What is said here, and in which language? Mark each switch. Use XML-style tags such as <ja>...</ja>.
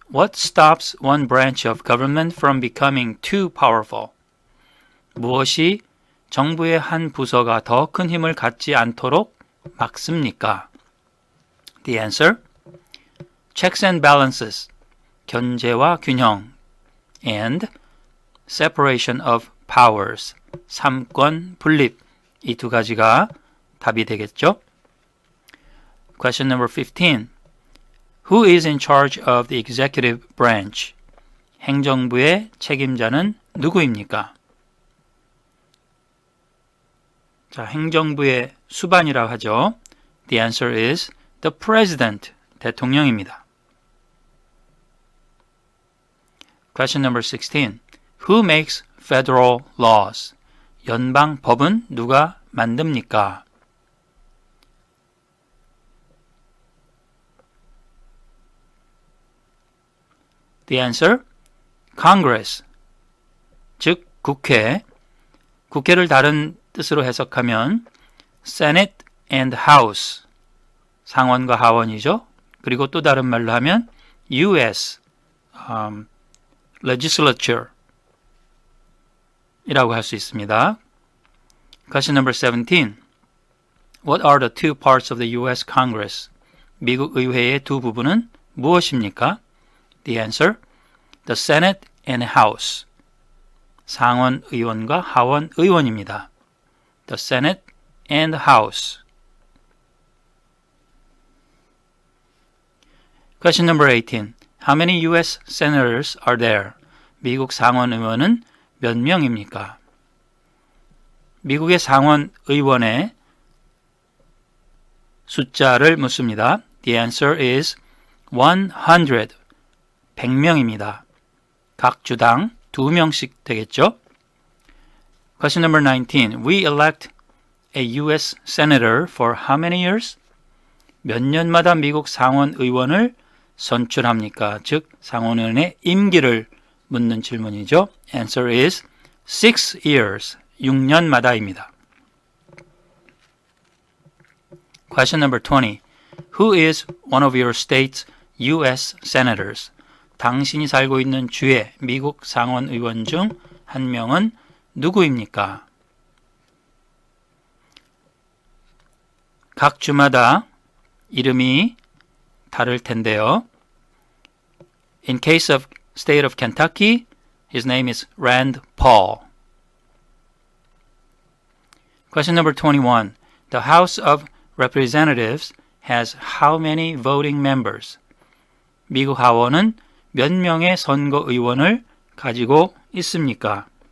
<en>What stops one branch of government from becoming too powerful?</en> <ko>무엇이 정부의 한 부서가 더 큰 힘을 갖지 않도록 막습니까?</ko> <en>The answer. Checks and balances.</en> <ko>견제와 균형.</ko> <en>And separation of powers.</en> <ko>삼권 분립. 이 두 가지가 답이 되겠죠?</ko> <en>Question number 15. Who is in charge of the executive branch?</en> <ko>행정부의 책임자는 누구입니까? 자, 행정부의 수반이라고 하죠.</ko> <en>The answer is the president,</en> <ko>대통령입니다.</ko> <en>Question number 16. Who makes federal laws?</en> <ko>연방 법은 누가 만듭니까?</ko> <en>The answer, Congress,</en> <ko>즉 국회. 국회를 다른 뜻으로 해석하면</ko> <en>Senate and House,</en> <ko>상원과 하원이죠. 그리고 또 다른 말로 하면 US, Legislature 이라고 할 수 있습니다.</ko> <en>Question number 17. What are the two parts of the US Congress?</en> <ko>미국 의회의 두 부분은 무엇입니까?</ko> <en>The answer, the Senate and House.</en> <ko>상원 의원과 하원 의원입니다.</ko> <en>The Senate and House. Question number 18. How many US senators are there?</en> <ko>미국 상원 의원은 몇 명입니까? 미국의 상원 의원의 숫자를 묻습니다.</ko> <en>The answer is 100.</en> <ko>100명입니다. 각 주당 2명씩 되겠죠?</ko> <en>Question number 19. We elect a US senator for how many years?</en> <ko>몇 년마다 미국 상원 의원을 선출합니까? 즉, 상원 의원의 임기를 묻는 질문이죠.</ko> <en>Answer is 6 years.</en> <ko>6년마다입니다.</ko> <en>Question number 20. Who is one of your state's US senators?</en> <ko>당신이 살고 있는 주의 미국 상원 의원 중 한 명은 누구입니까? 각 주마다 이름이 다를 텐데요.</ko> <en>In case of state of Kentucky, his name is Rand Paul. Question number 21. The House of Representatives has how many voting members?</en> <ko>미국 하원은 몇 명의 선거 의원을 가지고 있습니까?</ko>